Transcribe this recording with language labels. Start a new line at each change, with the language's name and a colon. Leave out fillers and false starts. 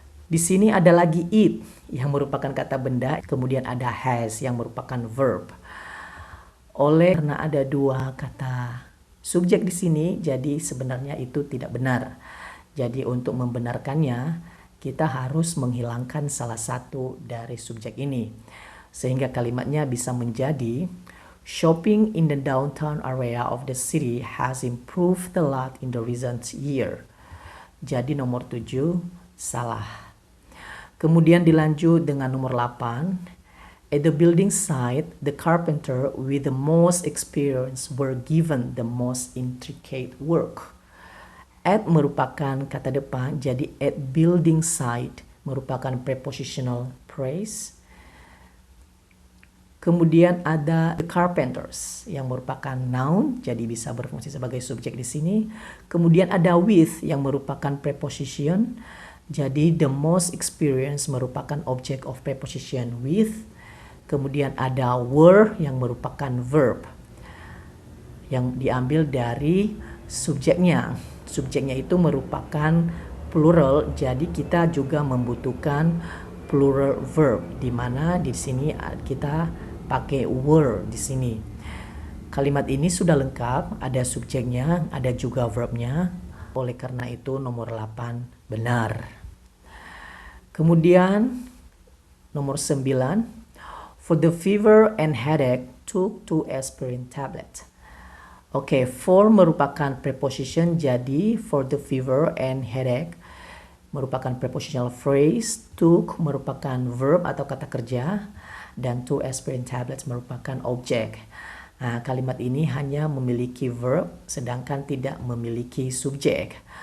Indonesian: Di sini ada lagi it yang merupakan kata benda, kemudian ada has yang merupakan verb. Karena ada dua kata subjek di sini, jadi sebenarnya itu tidak benar. Jadi untuk membenarkannya, kita harus menghilangkan salah satu dari subjek ini. Sehingga kalimatnya bisa menjadi,
English: shopping in the downtown area of the city has improved a lot in the recent year.
Indonesian: Jadi nomor 7 salah. Kemudian dilanjut dengan nomor 8.
English: At the building site, the carpenter with the most experience were given the most intricate work.
Indonesian: At merupakan kata depan, jadi at building site merupakan prepositional phrase. Kemudian ada the carpenters yang merupakan noun, jadi bisa berfungsi sebagai subjek di sini. Kemudian ada with yang merupakan preposition. Jadi the most experience merupakan object of preposition with. Kemudian ada were yang merupakan verb yang diambil dari subjeknya. Subjeknya itu merupakan plural, jadi kita juga membutuhkan plural verb, di mana di sini kita pakai were di sini. Kalimat ini sudah lengkap, ada subjeknya, ada juga verbnya. Oleh karena itu nomor 8 benar. Kemudian nomor 9,
English: for the fever and headache took 2 aspirin tablet.
Indonesian: Oke, for merupakan preposition, jadi
English: for the fever and headache
Indonesian: merupakan prepositional phrase, took merupakan verb atau kata kerja, dan 2 aspirin tablets merupakan objek. Nah, kalimat ini hanya memiliki verb sedangkan tidak memiliki subjek.